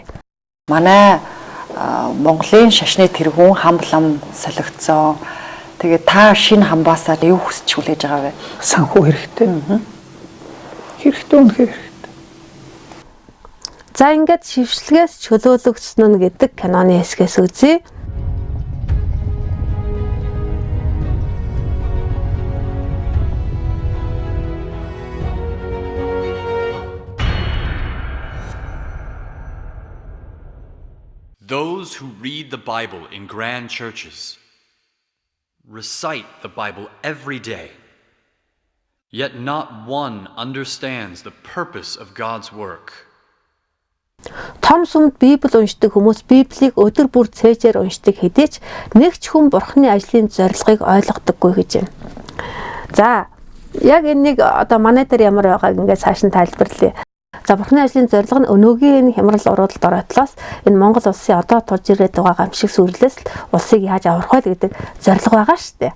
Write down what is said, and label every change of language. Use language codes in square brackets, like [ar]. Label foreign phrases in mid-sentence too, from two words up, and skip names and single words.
[mn] Манай Монголын шашны тэргүүн хамблам солигдсон. Тэгээ та шинэ хамбаасаа юу хүсэж хүлээж байгаа вэ? Санхүү хэрэгтэй. Хэрэгтэй үнэхээр хэрэгтэй. За ингээд шившлэгээс чөлөөлөгдсөн нь гэдэг киноны хэсгээс үзье. [en] Those who read the Bible in grand churches recite the Bible every day, yet not one understands the purpose of God's work. [mn] Том сүмд Библи уншдаг хүмүүс Библийг өдөр бүр цээжээр уншдаг хэдий ч нэг ч хүн Бурхны ажлын зорилгыг ойлгодоггүй гэж байна. За, яг энийг одоо манай дээр ямар байгааг ингээд цааш нь тайлбарлая. За Бурхны ажлын зорилго нь өнөөгийн энэ хямрал уруудалд ороотлоос энэ Монгол улсын одоо тулж ирээд байгаа гамшиг сүрлээс л улсыг яаж аврах вэ гэдэг зорилго байгаа шүү дээ.